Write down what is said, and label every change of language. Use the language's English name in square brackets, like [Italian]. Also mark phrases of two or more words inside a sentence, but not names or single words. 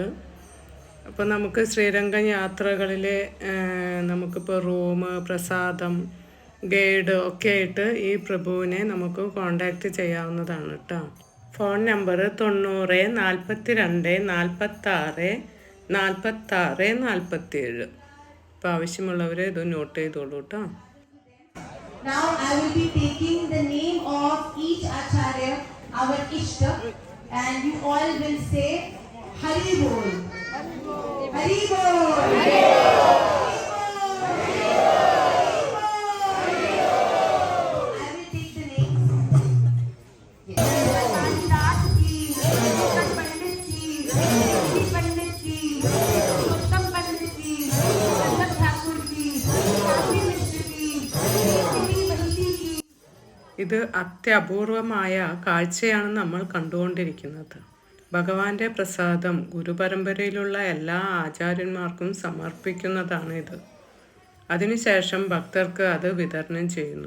[Malayalam] അപ്പോൾ നമുക്ക് ശ്രീരംഗം യാത്രകളിൽ നമുക്കിപ്പോൾ റൂം, പ്രസാദം, ഗൈഡ് ഒക്കെ ആയിട്ട് ഈ പ്രഭുവിനെ നമുക്ക് കോണ്ടാക്റ്റ് ചെയ്യാവുന്നതാണ് കേട്ടോ. ഫോൺ നമ്പർ 90 42 46 46 47. അപ്പോൾ ആവശ്യമുള്ളവർ ഇത് നോട്ട് ചെയ്തോളൂ കേട്ടോ. [English] Now I will be taking the name of each acharya, our ishta, and you all will say [Hindi] हरि बोल. हरि बोल। हरि बोल. [English] I will take the names. Pandit ji, Pandit ji, Pandit ji, Uttam Pandit ji, Sangat Thakur ji, Kafi Mishra ji. [Malayalam] ഇത് അത്യപൂർവമായ കാഴ്ചയാണ് നമ്മൾ കണ്ടുകൊണ്ടിരിക്കുന്നത്. ഭഗവാന്റെ പ്രസാദം ഗുരുപരമ്പരയിലുള്ള എല്ലാ ആചാര്യന്മാർക്കും സമർപ്പിക്കുന്നതാണിത്. അതിനുശേഷം ഭക്തർക്ക് അത് വിതരണം ചെയ്യുന്നു.